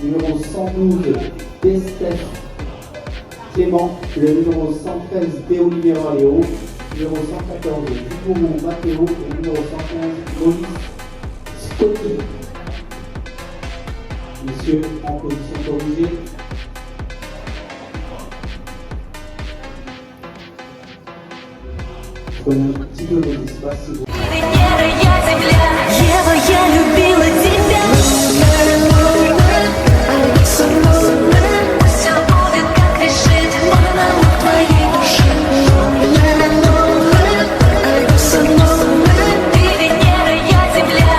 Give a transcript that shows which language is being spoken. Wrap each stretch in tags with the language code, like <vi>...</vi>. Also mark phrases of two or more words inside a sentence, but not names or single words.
<fr>numéro 112, Destef Clément, le numéro 113, Théo Libera Léo, numéro 114, Dubourou Mathéo et numéro 115, Maurice Scotty. Messieurs, en position corrigée. Prenez un petit peu vos espaces si vous...</fr> <ru>Ева, я любила тебя. Пусть все будет, как решит монолог твоей души. Ты Венера, я Земля.</ru>